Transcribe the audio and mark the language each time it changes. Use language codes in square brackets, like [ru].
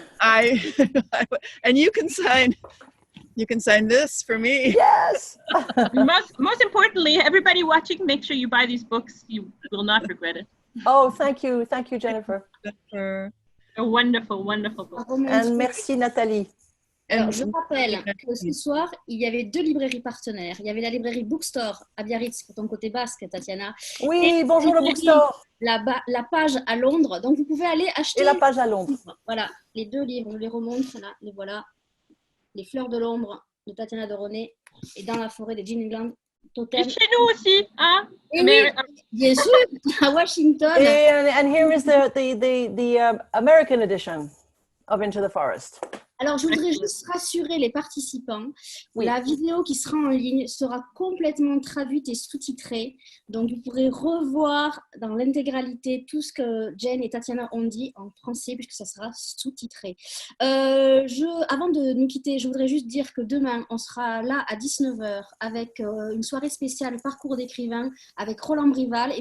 [en] And you can sign this for me. Yes. Most importantly, everybody watching, make sure you buy these books. You will not regret it. Oh, thank you, Jennifer. A wonderful, wonderful book. And merci Nathalie. [fr] Alors, je rappelle que ce soir, il y avait 2 librairies partenaires. Il y avait la librairie Bookstore à Biarritz, pour ton côté basque, Tatiana. Oui, et bonjour le Bookstore. La page à Londres. Donc, vous pouvez aller acheter. Et la page à Londres. Voilà, les 2 livres, je les remontre. Là, les voilà. Les fleurs de l'ombre de Tatiana de Rosnay et Dans la forêt de Hegland. Et chez nous aussi, hein? Et oui, bien sûr, à Washington. [en] And here is the American edition of Into the Forest. [fr] Alors, je voudrais juste rassurer les participants. Oui. La vidéo qui sera en ligne sera complètement traduite et sous-titrée. Donc, vous pourrez revoir dans l'intégralité tout ce que Jen et Tatiana ont dit en français, puisque ça sera sous-titré. Avant de nous quitter, je voudrais juste dire que demain, on sera là à 19h avec une soirée spéciale Parcours d'écrivain avec Roland Brival.